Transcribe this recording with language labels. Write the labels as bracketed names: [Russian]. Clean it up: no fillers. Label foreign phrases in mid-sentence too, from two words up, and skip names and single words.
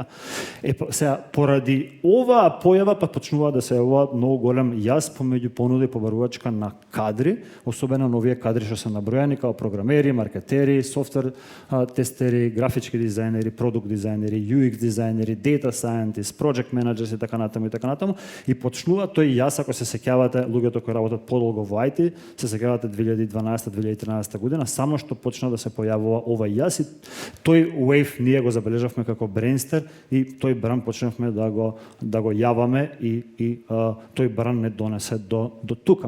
[Macedonian] Сега, поради оваа појава почнува да се јавува многу голем јас помеѓу понуда и побарувачка на кадри, особено новие кадри што се набројани како програмери, маркетери, софтвер тестери, графички дизајнери, продукт дизајнери, UX дизајнери, [English] data scientists, project managers [Macedonian] и така натаму и почнува тој јас, ако се сеќавате луѓето кои работат подолго во IT, се сеќавате 2012-2013 година, само што почна да се појавува ова јас и тој wave ние го забележавме како Brainster и тој бран почнавме да го јаваме и тој бран не донесе до тука.